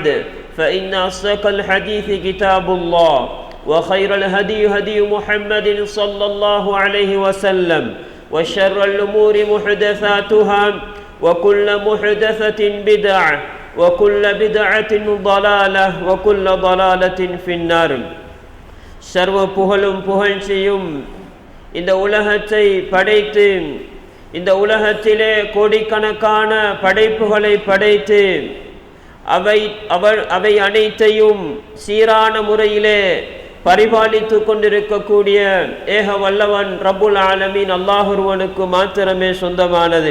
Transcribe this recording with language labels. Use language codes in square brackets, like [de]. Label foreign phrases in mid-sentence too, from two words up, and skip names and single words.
[ar] فإن أصدق الحديث كتاب الله وخير الهدي هدي محمد صلى الله عليه وسلم وشر الأمور محدثاتها وكل محدثة بدعة وكل بدعة ضلالة وكل ضلالة في النار [ta] சர்வ புகழும் புகழ்ச்சியும் இந்த உலகத்தை படைத்து இந்த உலகத்திலே கோடிக்கணக்கான படைப்புகளை படைத்து அவை அனைத்தையும் சீரான முறையிலே பரிபாலித்து கொண்டிருக்கக்கூடிய ஏக வல்லவன் [ar] رب العالمين [ta] அல்லாஹ் ஒருவனுக்கு மாத்திரமே சொந்தமானது.